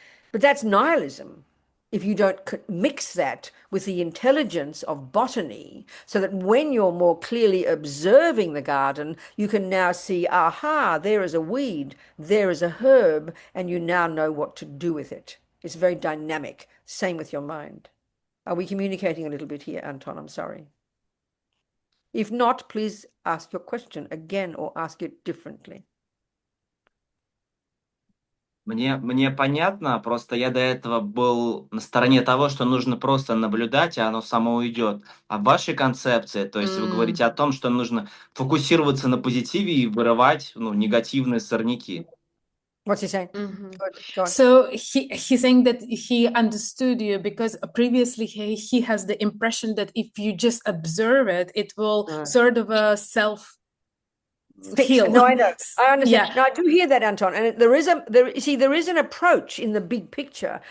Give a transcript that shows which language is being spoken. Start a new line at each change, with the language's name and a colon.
English: But that's nihilism if you don't mix that with the intelligence of botany, so that when you're more clearly observing the garden, you can now see, aha, there is a weed, there is a herb, and you now know what to do with it. It's very dynamic. Same with your mind. Are we communicating a little bit here, Anton? I'm sorry. If not, please ask your question again or ask it differently.
Russian: Мне понятно, просто я до этого был на стороне того, что нужно просто наблюдать, а оно само уйдет. А в вашей концепции, то есть вы говорите о том, что нужно фокусироваться на позитиве и вырывать, негативные сорняки.
English: What's he saying? Go on. So he's saying that he understood you because previously he has the impression that if you just observe it, it will sort of heal. No, I know. I understand. Yeah. No, I do hear that, Anton. And there is an approach in the big picture.